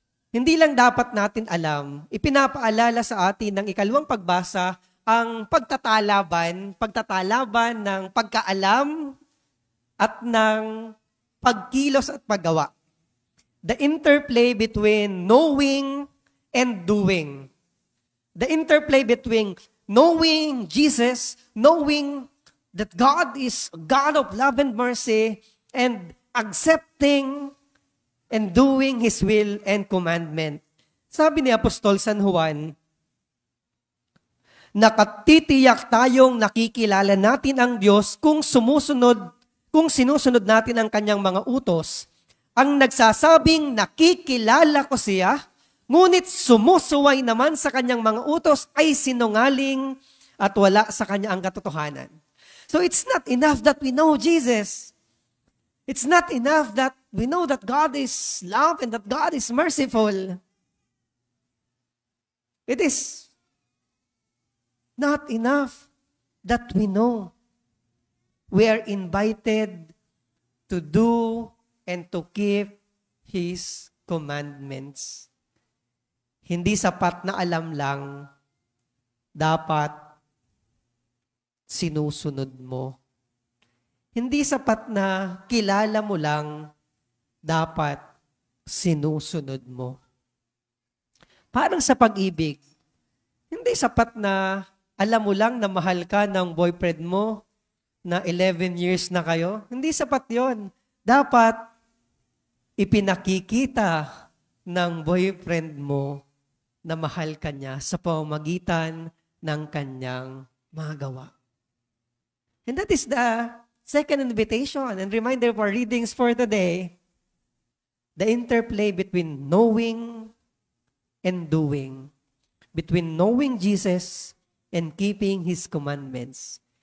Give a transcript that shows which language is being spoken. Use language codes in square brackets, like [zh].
[tl] Hindi lang dapat natin alam, ipinapaalala sa atin ng ikalawang pagbasa ang pagtatalaban ng pagkaalam at ng pagkilos at paggawa. [en] The interplay between knowing and doing. The interplay between knowing Jesus, knowing that God is a God of love and mercy, and accepting and doing His will and commandment. [tl] Sabi ni Apostol San Juan, nakatitiyak tayong nakikilala natin ang Diyos kung sinusunod natin ang Kanyang mga utos. Ang nagsasabing nakikilala ko siya, ngunit sumusuway naman sa Kanyang mga utos ay sinungaling at wala sa Kanya ang katotohanan. [en] So it's not enough that we know Jesus. It's not enough that we know that God is love and that God is merciful. It is not enough that we know. We are invited to do and to keep His commandments. [tl] Hindi sapat na alam lang, dapat sinusunod mo. Hindi sapat na kilala mo lang, dapat sinusunod mo. Parang sa pag-ibig, hindi sapat na alam mo lang na mahal ka ng boyfriend mo na 11 years na kayo. Hindi sapat yon. Dapat ipinakikita ng boyfriend mo na mahal ka niya sa pamamagitan ng kanyang mga gawa. [en] And that is the second invitation and reminder for readings for today. The interplay between knowing and doing. Between knowing Jesus and keeping His commandments.